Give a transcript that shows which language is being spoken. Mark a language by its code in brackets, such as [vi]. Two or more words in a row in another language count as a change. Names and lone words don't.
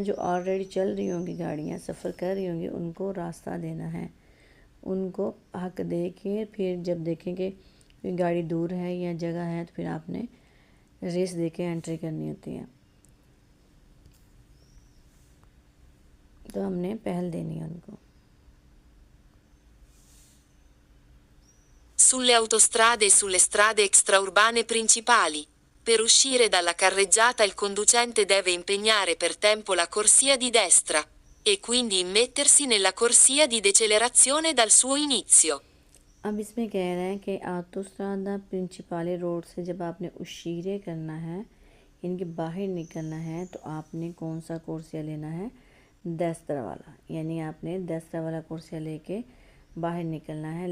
[hi] जो ऑलरेडी चल रही होंगी गाड़ियाँ, सफ़र कर रही होंगी, उनको रास्ता देना है, उनको हक दे के फिर जब देखेंगे कि गाड़ी दूर है या जगह है तो फिर आपने रेस दे के एंट्री करनी होती है। तो हमने पहल देनी है उनको। [it] Sulle autostrade e sulle strade extraurbane principali. Per uscire dalla carreggiata il conducente deve impegnare per tempo la corsia di destra, e quindi immettersi nella corsia di decelerazione dal suo inizio. [hi] अब इसमें कह रहे हैं कि [it] autostrada principale [hi] रोड से जब आपने उशीरे करना है, इनके बाहर निकलना है, तो आपने कौन सा कोर्सिया लेना है? देस्त्रा वाला, यानी आपने देस्त्रा वाला कोर्सिया लेके बाहर निकलना है।